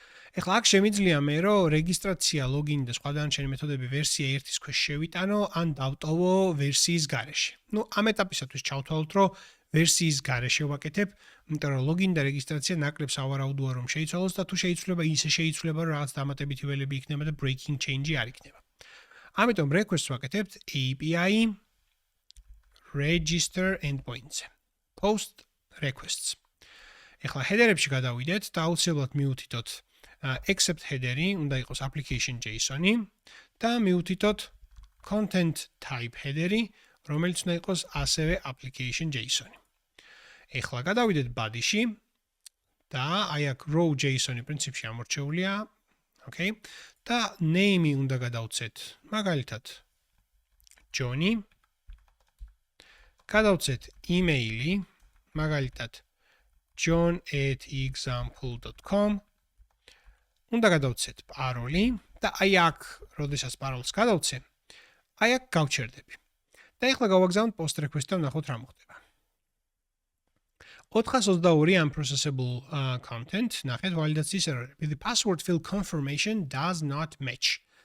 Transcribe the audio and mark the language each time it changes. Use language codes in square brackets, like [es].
[ka] ეხლა აქ შემიძლია მე რომ რეგისტრაცია, ლოგინი და სხვა დანარჩენი მეთოდები ვერსია 1-ის ქვეშ შევიტანო, ან დავტოვო ვერსიის გარეშე. ნუ ამ ეტაპისათვის ჩავთვალოთ, რომ ვერსიის გარეშე ვაკეთებ, იმიტომ რომ ლოგინი და რეგისტრაცია ნაკლებ სავარაუდოა რომ შეიცვალოს და თუ შეიძლება ისე შეიცვლება რომ რაღაც დამატებითი ველები იქნება და breaking change არ იქნება. ამიტომ request ვაკეთებთ API register endpoints. [en] Post requests. [ka] ეხლა header-ებში გადავიდეთ და აუცილებლად მივუთითოთ accept header-ი, უნდა იყოს application JSON-ი და მივუთითოთ content type header-ი, რომელიც უნდა იყოს ასევე application JSON-ი. ეხლა გადავიდეთ body-ში და აი აქ row JSON-ი პრინციპში ამორჩეულია, okay? და name-ი უნდა გადავცეთ, მაგალითად Johnny. გადავცეთ email-ი, მაგალითად john@example.com. უნდა გადავცეთ paroli და აი აქ, როდესაც parolს გადავცე, აი აქ გავჩერდები. და ეხლა გავაგზავნთ post request-თან ვნახოთ რა მოხდება. 422 unprocessable content, ნახეთ ვალიდაციის error-ები. [en] The password field confirmation does not match.